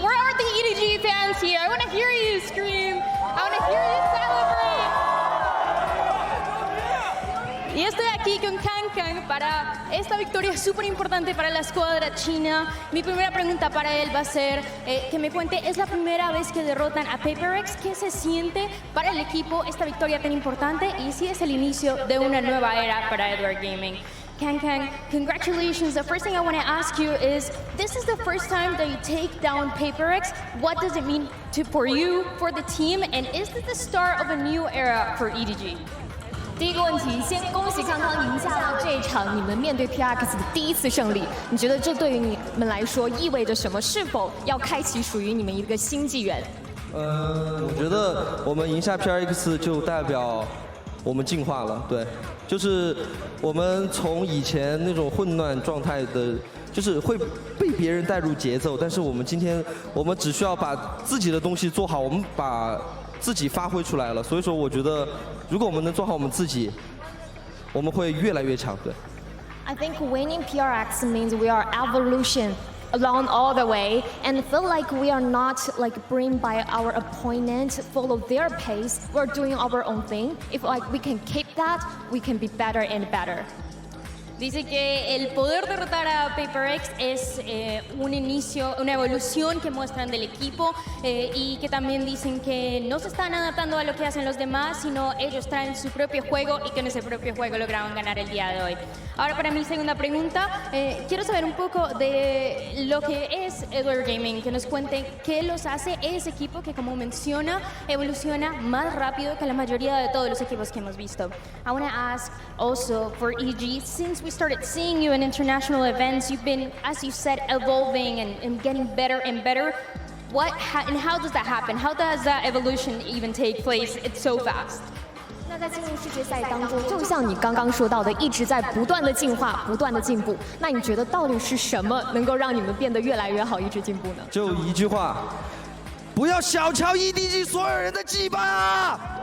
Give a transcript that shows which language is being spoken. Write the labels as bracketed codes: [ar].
[en] Where are the EDG fans here? I want to hear you scream. I want to hear you celebrate. [es] Y estoy aquí con Kang para esta victoria súper importante para la escuadra china. Mi primera pregunta para él va a ser que me cuente, ¿es la primera vez que derrotan a PRX? ¿Qué se siente para el equipo esta victoria tan importante? Y si es el inicio de una nueva era para Edward Gaming. [en] Kang, congratulations. The first thing I want to ask you is, this is the first time that you take down PRX. What does it mean for you, for the team, and is this the start of a new era for EDG? [zh] 第一个问题，先恭喜康康赢下了这一场你们面对 PRX 的第一次胜利。你觉得这对于你们来说意味着什么？是否要开启属于你们一个新纪元？我觉得我们赢下 PRX 就代表我们进化了，对，就是我们从以前那种混乱状态的，就是会被别人带入节奏，但是我们今天我们只需要把自己的东西做好，我们把自己发挥出来了，所以说我觉得如果我们能做好我们自己，我们会越来越强，对。 [en] I think winning PRX means we are evolution along all the way, and feel like we are not like bring by our opponent, follow their pace. We're doing our own thing. If like we can keep that, we can be better and better. [es] Dice que el poder derrotar a PRX es un inicio, una evolución que muestran del equipo y que también dicen que no se están adaptando a lo que hacen los demás, sino ellos traen su propio juego y con ese propio juego lograron ganar el día de hoy. Ahora para mi segunda pregunta, quiero saber un poco de lo que es Edward Gaming, que nos cuenten qué los hace ese equipo que, como menciona, evoluciona más rápido que la mayoría de todos los equipos que hemos visto. [en] I want to ask also for EG, since we started seeing you in international events, you've been, as you said, evolving and getting better and better. And how does that happen? How does that evolution even take place? It's so fast. [zh] 那在进入世界赛当中，就像你刚刚说到的，一直在不断的进化、不断的进步。那你觉得到底是什么能够让你们变得越来越好，一直进步呢？就一句话，不要小瞧 EDG 所有人的羁绊啊！